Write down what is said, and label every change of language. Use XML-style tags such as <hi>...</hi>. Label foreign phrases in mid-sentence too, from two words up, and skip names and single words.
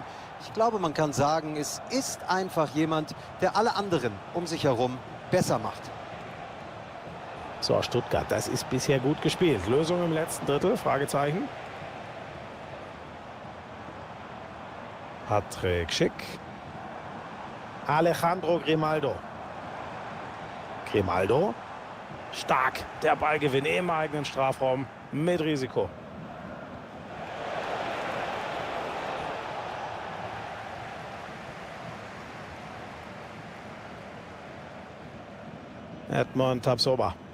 <de>Ich glaube, man kann sagen, es ist einfach jemand, der alle anderen um sich herum besser macht. So, Stuttgart, das ist bisher gut gespielt. Lösung im letzten Drittel? Fragezeichen. Patrick Schick. Alejandro Grimaldo. Grimaldo. Stark. Der Ballgewinn im eigenen Strafraum mit Risiko. Edmond Tapsoba.</de>